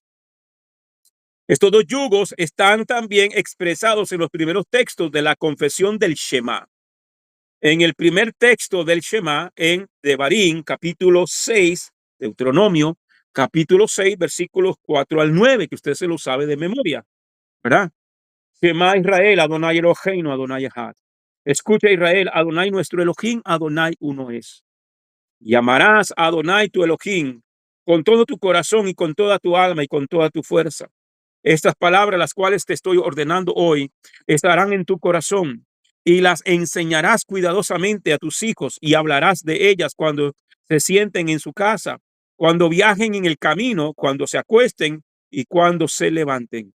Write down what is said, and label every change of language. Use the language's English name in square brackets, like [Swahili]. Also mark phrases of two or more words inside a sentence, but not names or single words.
[Spanish] Estos dos yugos están también expresados en los primeros textos de la confesión del Shema. En el primer texto del Shema, en Devarim, capítulo 6, Deuteronomio, capítulo 6, versículos 4 al 9, que usted se lo sabe de memoria, ¿verdad? [Hebrew] שמע ישראל אדוני אלוהינו אדוני אחד. [Spanish] Escucha Israel, Adonai nuestro Elohim, Adonai uno es. Llamarás a Adonai tu Elohim con todo tu corazón y con toda tu alma y con toda tu fuerza. Estas palabras, las cuales te estoy ordenando hoy, estarán en tu corazón y las enseñarás cuidadosamente a tus hijos y hablarás de ellas cuando se sienten en su casa, cuando viajen en el camino, cuando se acuesten y cuando se levanten.